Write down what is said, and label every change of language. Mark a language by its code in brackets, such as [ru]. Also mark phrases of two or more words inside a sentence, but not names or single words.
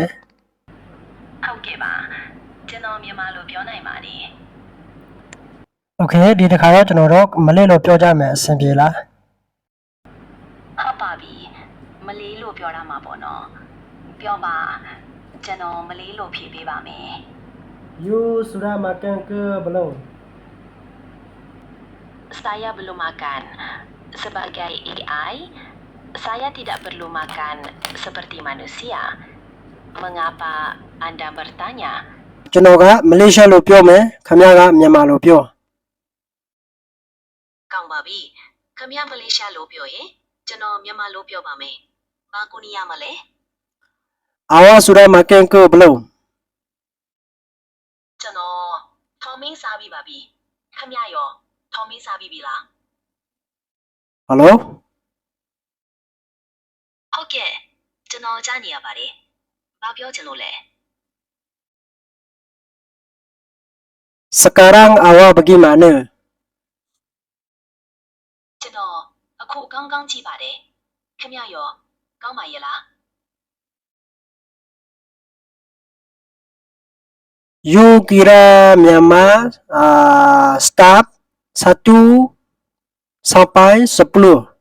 [my] ဟုတ်ကဲ့ပါကျွန်တော်မြန်မာလိုပြောနိုင်ပါတယ် Okay ဒီတစ်ခါတော့ကျွန်တော်တို့မလေးလိုပြောကြမယ်အဆင်ပြေလား ဟုတ်ပါပြီမလေးလိုပြောတာမှာပေါ့နော်ပြောပါကျွန်တော်မလေးလိုဖြေပေးပါမယ် [ms] You sudah makan ke belum Saya belum makan sebagai AI saya tidak perlu makan seperti manusia mengapa anda bertanya [my] ကျွန်တော်ကမလေးရှားလိုပြောမယ်ခင်ဗျားကမြန်မာလိုပြော ကောင်းပါပြီခင်ဗျားမလေးရှားလိုပြောရင်ကျွန်တော်မြန်မာလိုပြောပါမယ်ဘာကိုနေရမလဲ [ms] Awak sudah makan ke belum [my] ကျွန်တော်ထော်မင်းစားပြီးပါပြီခင်ဗျားရောထော်မင်းစားပြီးပြီလား Hello ဟုတ်ကဲ့ကျွန်တော်ကြားနေရပါတယ်ဘာပြောချင်လို့လဲ [ms] Sekarang awak bagaimana [my] ကျွန်တော်အခုကောင်းကောင်းကြည့်ပါတယ်ခင်ဗျားရောကောင်းပါရဲ့လား [ms] You kira Myanmar start 1 sampai 10